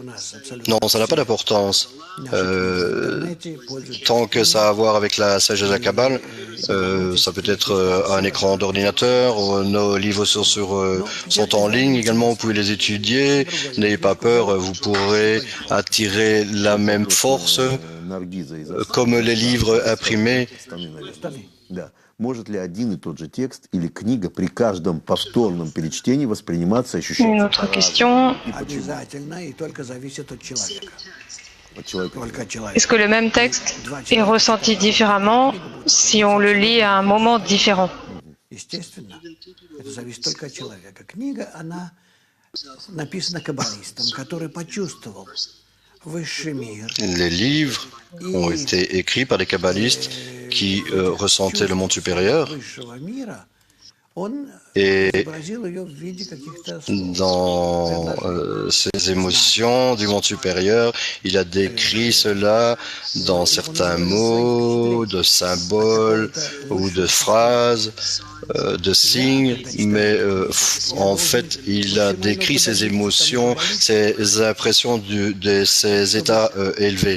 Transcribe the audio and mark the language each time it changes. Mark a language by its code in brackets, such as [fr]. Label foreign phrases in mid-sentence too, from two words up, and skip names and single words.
[fr] Non, ça n'a pas d'importance. Tant que ça a à voir avec la sagesse de la Kabbale, ça peut être un écran d'ordinateur, nos livres sont en ligne également, vous pouvez les étudier, n'ayez pas peur, vous pourrez attirer la même force comme les livres imprimés. [ru] Может ли один и тот же текст или книга при каждом повторном перечтении восприниматься и ощущаться? [fr] Une autre question. [ru] Обязательно и только зависит от человека. Только от человека. [fr] Est-ce que le même texte est ressenti différemment si on le lit à un moment différent? [ru] Естественно, это зависит только от человека. Книга, она написана каббалистом, который почувствовал высший мир. [fr] Les livres ont été écrits par des kabbalistes qui ressentaient le monde supérieur et dans ses émotions du monde supérieur, il a décrit cela dans certains mots, de symboles ou de phrases, de signes, mais en fait, il a décrit ses émotions, ses impressions de ses états élevés.